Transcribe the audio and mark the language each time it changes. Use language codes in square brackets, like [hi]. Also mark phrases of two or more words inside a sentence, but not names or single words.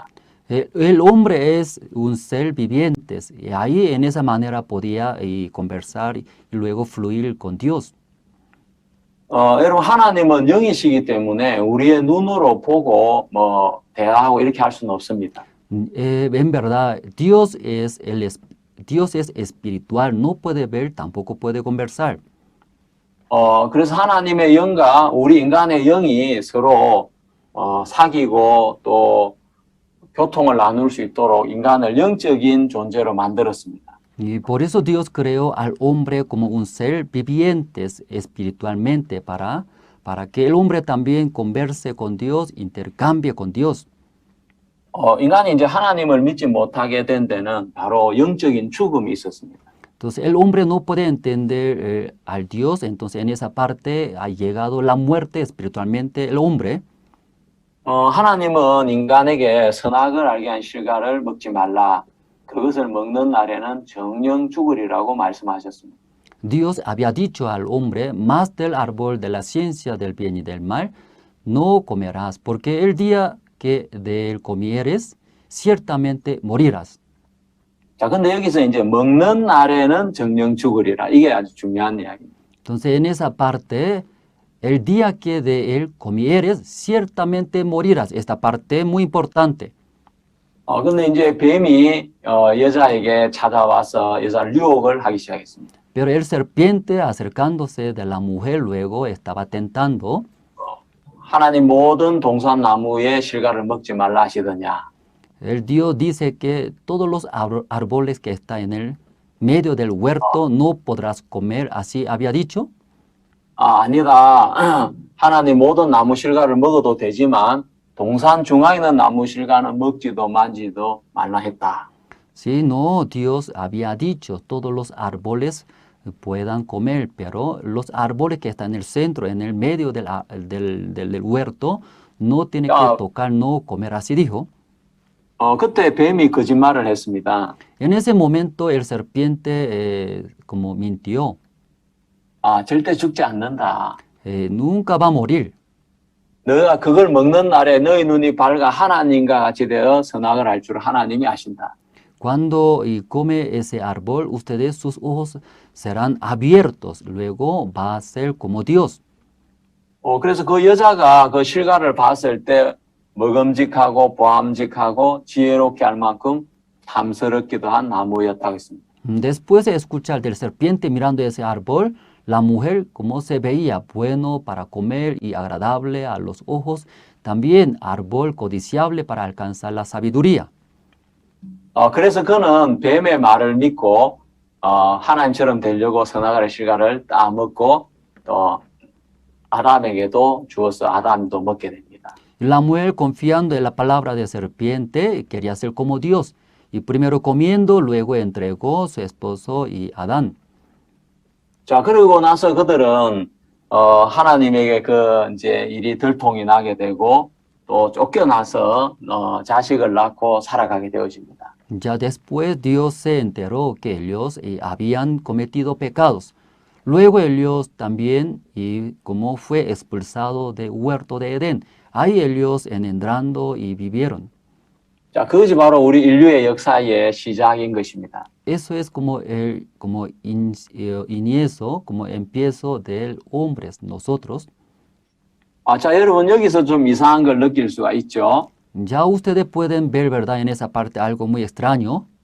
[es] El hombre es un ser viviente y ahí en esa manera podía conversar y luego fluir con Dios. [ko] 여러분 하나님은 영이시기 때문에 우리의 눈으로 보고 대화하고 이렇게 할 수는 없습니다. [es] En verdad, Dios es espiritual, no puede ver, tampoco puede conversar. [ko] 그래서 하나님의 영과 우리 인간의 영이 서로 사귀고 또 교통을 나눌 수 있도록 인간을 영적인 존재로 만들었습니다. [es] Y por eso Dios creó al hombre como un ser viviente espiritualmente para que el hombre también converse con Dios, intercambie con Dios. [ko] 인간이 이제 하나님을 믿지 못하게 된 데는 바로 영적인 죽음이 있었습니다. [es] Entonces el hombre no puede entender al Dios, entonces en esa parte ha llegado la muerte espiritualmente el hombre. [ko] 하나님은 인간에게 선악을 알게 한 실과를 먹지 말라. 그것을 먹는 날에는 정령 죽으리라고 말씀하셨습니다. [es] Dios había dicho al hombre, más del árbol de la ciencia del bien y del mal no comerás, porque el día que de él comieres, ciertamente morirás. [ko] 자, 근데 여기서 이제 먹는 날에는 정령 죽으리라. 이게 아주 중요한 이야기입니다. [es] Entonces en esa parte, el día que de él comieres, ciertamente morirás. Esta parte es muy importante. [ko] 근데 이제 뱀이 여자에게 찾아와서 여자를 유혹을 하기 시작했습니다. [es] Pero el serpiente, acercándose de la mujer, luego estaba tentando. [ko] 하나님 모든 동산 나무의 실과를 먹지 말라 하시더냐. [es] El Dios dice que todos los árboles que están en el medio del huerto no podrás comer, así había dicho. [ko] 아니다. 하나님 모든 나무 실과를 먹어도 되지만 동산 중앙에 있는 나무 실과는 먹지도 만지도 말라 했다. [es] Sí, no, Dios había dicho, todos los árboles puedan comer, pero los árboles que están en el centro, en el medio del huerto, no tiene que tocar, no comer, así dijo. [ko] 그때 뱀이 거짓말을 했습니다. [es] En ese momento el serpiente como mintió, [ko] 절대 죽지 않는다. [es] nunca va a morir. [ko] 너가 그걸 먹는 날에 너희 눈이 밝아 하나님과 같이 되어 선악을 할 줄 하나님이 아신다. [es] Cuando come ese árbol, ustedes sus ojos serán abiertos. Luego va a ser como Dios. [ko] 그래서 그 여자가 그 실과를 봤을 때 먹음직하고 보암직하고 지혜롭게 할 만큼 탐스럽기도 한 나무였다고 했습니다. [es] Después de escuchar del serpiente mirando ese árbol, la mujer como se veía bueno para comer y agradable a los ojos, también árbol codiciable para alcanzar la sabiduría. [ko] 그래서 그는 뱀의 말을 믿고 하나님처럼 되려고 선악과의 실과를 따먹고 또 아담에게도 주어서 아담도 먹게 됩니다. [es] La mujer, confiando en la palabra de serpiente, quería ser como Dios. Y primero comiendo, luego entregó su esposo y Adán. [ko] 자, 그러고 나서 그들은 하나님에게 그 이제 일이 들통이 나게 되고 또 쫓겨나서 자식을 낳고 살아가게 되어집니다. [es] Ya después Dios se enteró que ellos habían cometido pecados. Luego ellos también, y como fue expulsado del huerto de Edén, ahí ellos engendrando y vivieron. [ko] 자, 그것이 바로 우리 인류의 역사의 시작인 것입니다. [es] Eso es como inicio, como empiezo del hombres, nosotros. [ko] 자, 여러분 여기서 좀 이상한 걸 느낄 수가 있죠. [es] Ya ustedes pueden ver, ¿verdad? En esa parte algo muy extraño.